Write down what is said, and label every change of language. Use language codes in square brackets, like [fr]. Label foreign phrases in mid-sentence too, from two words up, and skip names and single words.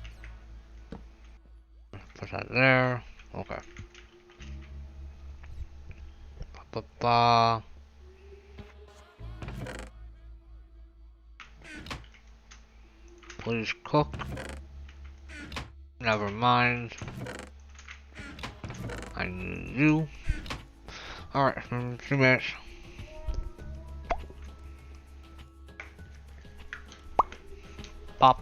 [en] Put that there. Okay. Ba-ba-ba. Please cook. Never mind. I need you. Alright, 2 minutes. Pop.